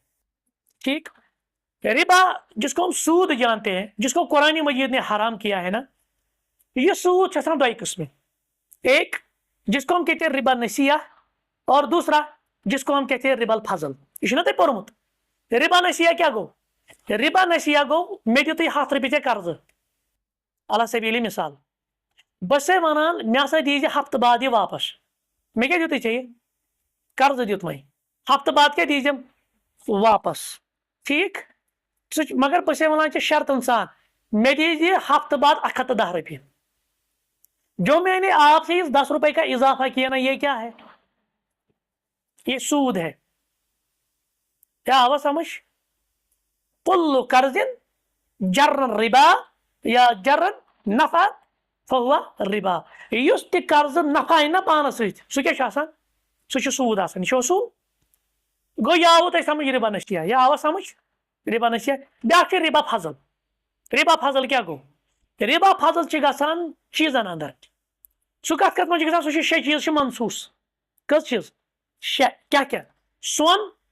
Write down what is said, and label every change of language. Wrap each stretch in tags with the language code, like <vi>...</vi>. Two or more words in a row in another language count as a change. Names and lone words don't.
<ur>ٹھیک ربا جس کو ہم سود جانتے ہیں جس کو قرآن مجید نے حرام کیا ہے نا یہ سود دو قسم ایک جس کو ہم کہتے ہیں ربا نسیہ اور دوسرا جس کو ہم کہتے ہیں ربا الفضل</ur> <ks>یہ نا پورمت ربا نسیہ کیا گو ربا نسیہ گو مے دیت 100 رۄپیہِ قرض علی سبیل مثال بس ونان مے ہسا دیزِ ہفتہٕ بعد یہ واپس مے کیا دیت ژےٚ قرض دیت وۄنۍ ہفتہٕ بعد کیا دیزم واپس ٹھیک مگر بس ونان ژےٚ شرطن سان مے دیزِ ہفتہٕ بعد 110 رۄپیہِ</ks> <ur>جو میں نے آپ سے اس 10 روپے کا اضافہ کیا نا یہ کیا ہے یہ سود ہے کیا آواز سمجھ کل</ur> <ar>قرض جرن ربا یا جرن نفع فہو ربا</ar> <ks>یس تہ قرض نفع نا پانس سۭتۍ سُہ کیٛاہ چھُ آسان سُہ چھُ سود آسان یہ چھُ سود گوٚو یہ آوٕ تۄہہِ سمجھ ربا نسیہ یہ آوا سمجھ ربا نسیہ بیاکھ چھُ ربا فضل ربا فضل کیا گوٚو ربا فضل چھِ گژھان چیٖزن اندر سُہ کتھ منٛز چھُ گژھان سُہ چھُ 6 چیٖز چھِ منصوٗص کٔژ چیٖز 6 کیا کیا سۄن</ks>